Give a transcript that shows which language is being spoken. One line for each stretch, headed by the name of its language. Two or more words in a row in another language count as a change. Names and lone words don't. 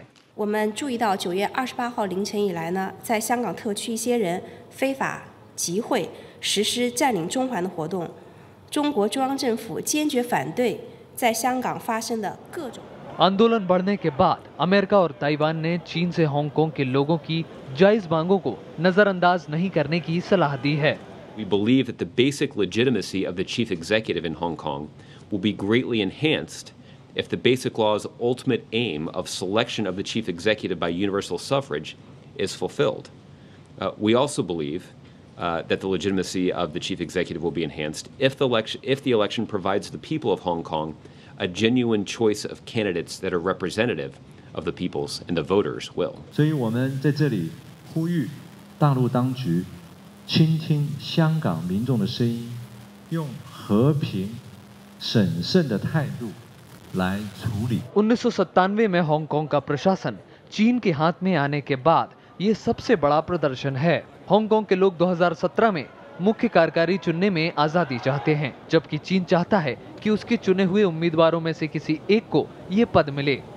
Chinese: 我们注意到9月28号凌晨以来呢，在香港特区一些人非法集会， 实施占领中环的活动，中国中央政府坚决反对在香港发生的各种
Hindi: आंदोलन बढ़ने के बाद अमेरिका और ताइवान ने चीन से हांगकांग के लोगों की जायज मांगों को नजरअंदाज नहीं करने की सलाह दी है।
English: We believe that the basic legitimacy of the chief executive in Hong Kong will be greatly enhanced if the Basic Law's ultimate aim of selection of the chief executive by universal suffrage is fulfilled. We also believe that the legitimacy of the chief executive will be enhanced if the election provides the people of Hong Kong a genuine choice of candidates that are representative of the people's and the voters' will.
Chinese: 所以我们在这里呼吁大陆当局倾听香港民众的声音，用和平、审慎的态度来处理。
Hindi: 1997 में हांगकांग का प्रशासन चीन के हाथ में आने के बाद ये सबसे बड़ा प्रदर्शन है। हांगकांग के लोग 2017 में मुख्य कार्यकारी चुनने में आजादी चाहते हैं, जबकि चीन चाहता है कि उसके चुने हुए उम्मीदवारों में से किसी एक को ये पद मिले।